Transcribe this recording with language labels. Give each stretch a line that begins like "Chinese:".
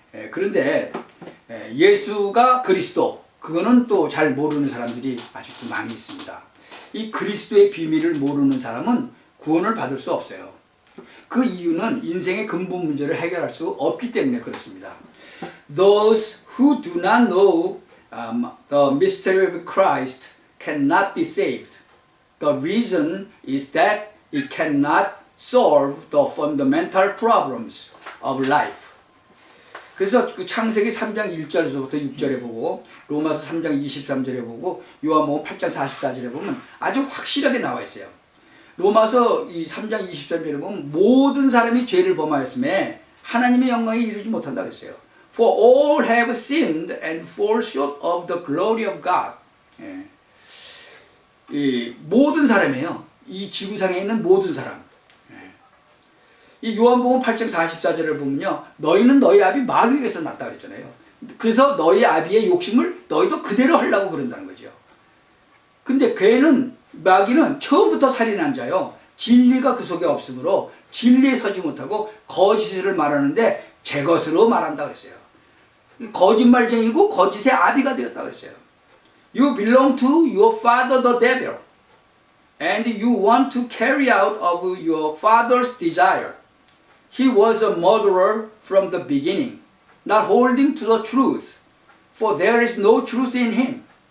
Korean: 그런데 예수가 그리스도 그거는 또 잘 모르는 사람들이 아직도 많이 있습니다. 이 그리스도의 비밀을 모르는 사람은 구원을 받을 수 없어요. 그 이유는 인생의 근본 문제를 해결할 수 없기 때문에 그렇습니다.
English: Those who do not know the mystery of Christ cannot be saved. The reason is that it cannot solve the fundamental problems of life.
Korean: 그래서 그 창세기 3장 1절에서부터 6절에 보고 로마서 3장 23절에 보고 요한복음 8장 44절에 보면 아주 확실하게 나와 있어요. 로마서 이 3장 23절에 보면 모든 사람이 죄를 범하였음에 하나님의 영광에 이르지 못한다 그랬어요.
English: For all have sinned and fall short of the glory of God.
Korean: 이 모든 사람이에요. 이 지구상에 있는 모든 사람. 이 요한복음 8장 44절을 보면요. 너희는 너희 아비 마귀에게서 났다 그랬잖아요. 그래서 너희 아비의 욕심을 너희도 그대로 하려고 그런다는 거죠. 근데 마귀는 처음부터 살인한 자요. 진리가 그 속에 없으므로 진리에 서지 못하고 거짓을 말하는데 제 것으로 말한다 그랬어요. 거짓말쟁이고 거짓의 아비가 되었다 그랬어요.
English: You belong to your father the devil. And you want to carry out of your father's desire. He was a murderer from the beginning, not holding to the truth, for there is no truth in him.